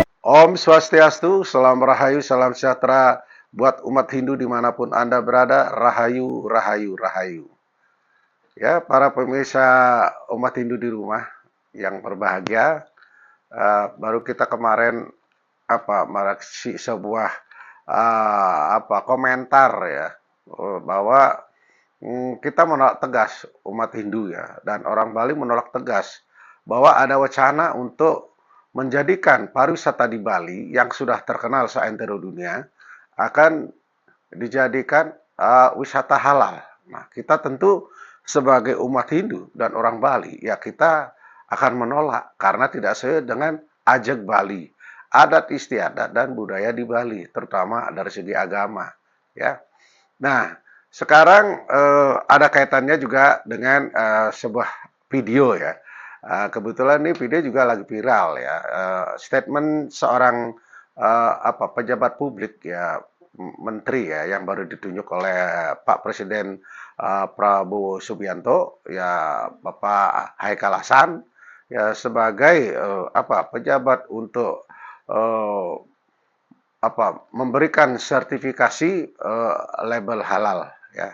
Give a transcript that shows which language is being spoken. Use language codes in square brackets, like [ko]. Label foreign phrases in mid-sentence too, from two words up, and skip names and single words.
[sa] Om Swastiastu, [id] salam rahayu, salam sejahtera buat umat Hindu dimanapun Anda berada, rahayu, rahayu, rahayu. Ya, para pemirsa umat Hindu di rumah yang berbahagia, baru kita kemarin mereaksi sebuah komentar ya, bahwa kita menolak tegas umat Hindu ya, dan orang Bali menolak tegas bahwa ada wacana untuk menjadikan pariwisata di Bali yang sudah terkenal seantero dunia akan dijadikan wisata halal. Nah, kita tentu sebagai umat Hindu dan orang Bali, ya kita akan menolak karena tidak sesuai dengan ajak Bali, adat istiadat dan budaya di Bali, terutama dari segi agama. Ya, nah sekarang ada kaitannya juga dengan sebuah video ya. Kebetulan ini video juga lagi viral ya. Statement seorang pejabat publik ya, menteri ya, yang baru ditunjuk oleh Pak Presiden Prabowo Subianto ya, Bapak Haikal Hasan ya, sebagai pejabat untuk memberikan sertifikasi label halal ya.